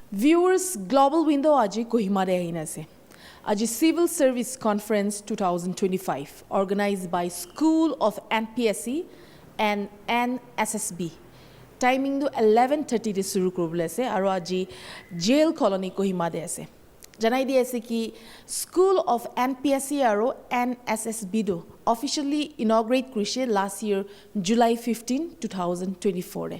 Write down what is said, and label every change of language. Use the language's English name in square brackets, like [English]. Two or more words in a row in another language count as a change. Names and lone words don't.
[Naga Pidgin] Viewers, Global Window aji Kohima re ahin ase. [English] Aji Civil Service Conference 2025 organized by School of Npsc and Nssb. [Naga Pidgin] Timing do 11:30 de shuru koribole ase aru aji [English] jail colony [Naga Pidgin] Kohima de ase. Janai di ase ki School of Npsc aru Nssb do [English] officially inaugurate [Naga Pidgin] kurise [English] last year [Naga Pidgin] July 15, 2024 de.